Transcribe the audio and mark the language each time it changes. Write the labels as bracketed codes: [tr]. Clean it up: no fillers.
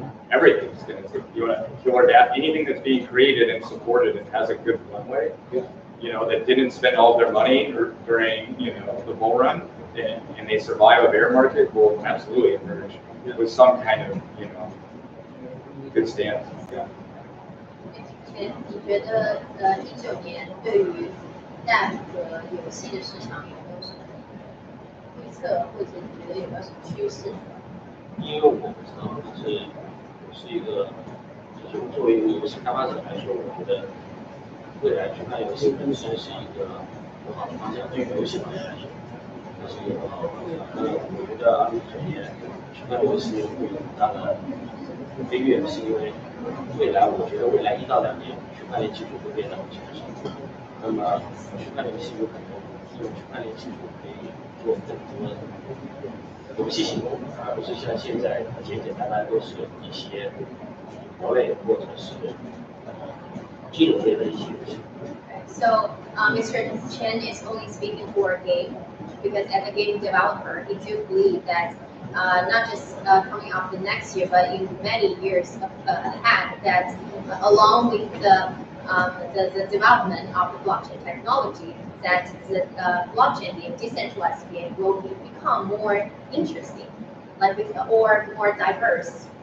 [en] Everything's going to take killer data. Anything that's being created and supported and has a good runway, that didn't spend all their money during, the bull run and they survive a bear market will absolutely emerge with some kind of, good stance. Yeah. [zh] 你觉得19年对于大的游戏的市场有没有什么预测，或者你觉得有没有什么趋势？因为我不知道，是一个，就是作为一个游戏开发者来说，我觉得未来区块链游戏本身是一个很好的方向，对于游戏行业来说，它是一个很好的方向。那我觉得2019年区块链游戏会有很大的飞跃，是因为我觉得未来1到2年，区块链技术会变得很成熟。那么区块链游戏有可能用区块链技术可以做更多游戏行动，而不是像现在简简单单都是一些国类或者是金融类的一些游戏。 [en] So Mr. Chen is only speaking for a game because as a game developer, he do believe that not just coming up the next year, but in many years ahead, that along with the development of the blockchain technology, that the blockchain, the decentralized game, will become more interesting, or more diverse.